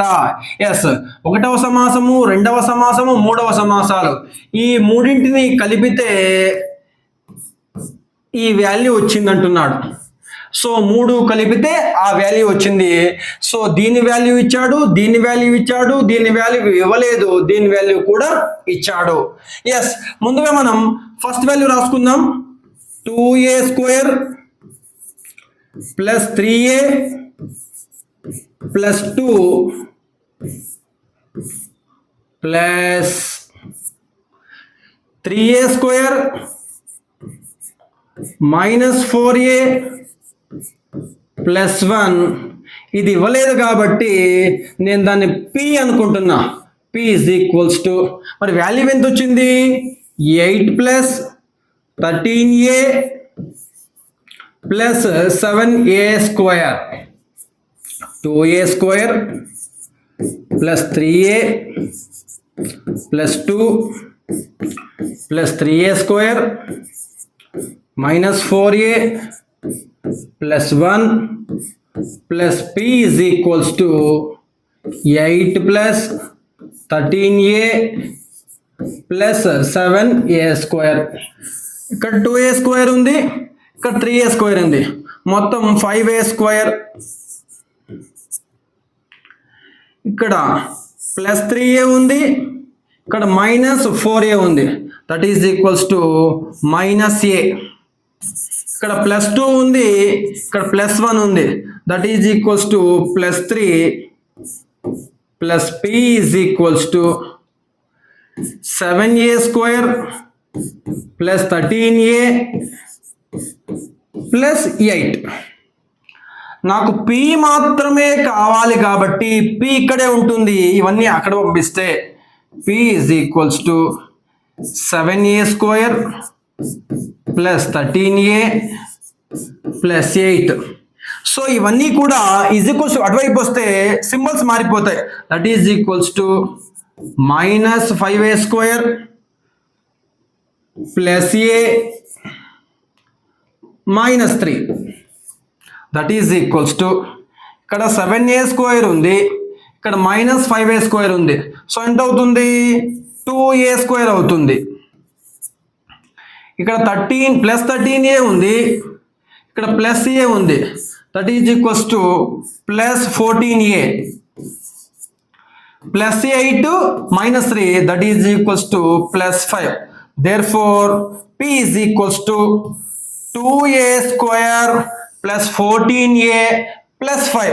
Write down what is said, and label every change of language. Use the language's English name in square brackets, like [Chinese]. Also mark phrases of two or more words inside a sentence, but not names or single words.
[Telugu] ఎస్, ఒకటవ సమాసము, రెండవ సమాసము, మూడవ సమాసాలు ఈ మూడింటిని కలిపితే ఈ వాల్యూ వచ్చింది అంటున్నాడు. సో 3 కలిపితే ఆ వాల్యూ వచ్చింది. సో దీని వాల్యూ ఇచ్చాడు, దీని వాల్యూ ఇచ్చాడు, దీని వాల్యూ ఇవ్వలేదు, దీని వాల్యూ కూడా ఇచ్చాడు. ఎస్, ముందుగా మనం [English] first value [Telugu] రాసుకుందాం. 2a² + 3a + 2 ప్లస్ 3a² - 4a + 1. ఇది ఇవ్వలేదు కాబట్టి నేను దాన్ని p అనుకుంటున్నా. p = మరి వాల్యూ ఎంత వచ్చింది? 8 + 13a + 7a². 2a² + 3a + 2 + 3a² - 4a + 1 + p = 8 + 13a + 7a². ఇక్కడ 2a² ఉంది, ఇక్కడ 3a² ఉంది, మొత్తం 5a². ఇక్కడ +3a ఉంది, ఇక్కడ -4a ఉంది, [English] that is equals to -a. [Telugu] ఇక్కడ +2 ఉంది, ఇక్కడ +1 ఉంది, [English] that is equals to +3 + p = 7a² + 13a + 8. [Telugu] నాకు p మాత్రమే కావాలి కాబట్టి p ఇక్కడే ఉంటుంది, ఇవన్నీ అక్కడ పంపిస్తే p = 7a² + 13a + 8. సో ఇవన్నీ కూడా ఈక్వల్స్ అటువైపు వస్తే సింబల్స్ మారిపోతాయి. [English] that is equals to -5a² + a - 3. that is equals to [Telugu] ఇక్కడ 7a² ఉంది, ఇక్కడ -5a² ఉంది. సో ఎంత అవుతుంది? 2a² అవుతుంది. ఇక్కడ 13 + 13a ఉంది, ఇక్కడ +a ఉంది, [English] that is equals to +14a + 8 - 3, that is equals to +5. దేర్ఫోర్ p = 2a² + 14a + 5.